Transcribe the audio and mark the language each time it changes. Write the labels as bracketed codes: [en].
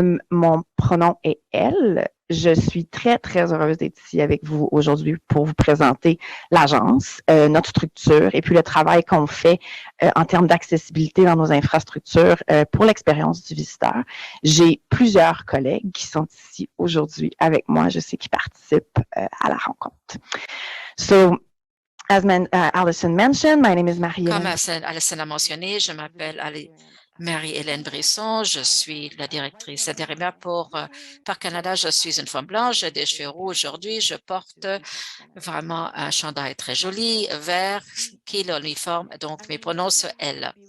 [fr] Mon pronom est elle. Je suis très, très heureuse d'être ici avec vous aujourd'hui pour vous présenter l'agence, notre structure et puis le travail qu'on fait en termes d'accessibilité dans nos infrastructures pour l'expérience du visiteur. J'ai plusieurs collègues qui sont ici aujourd'hui avec moi, je sais qu'ils participent à la rencontre. [en] So, as Alison mentioned, my name is Marie-Hélène. [fr] Comme Alison a mentionné, je m'appelle Marie-Hélène Brisson, je suis la directrice intérimaire pour Parc Canada. Je suis une femme blanche, j'ai des cheveux roux aujourd'hui. Je porte vraiment un chandail très joli, vert, qui est l'uniforme, donc mes pronoms sont elle.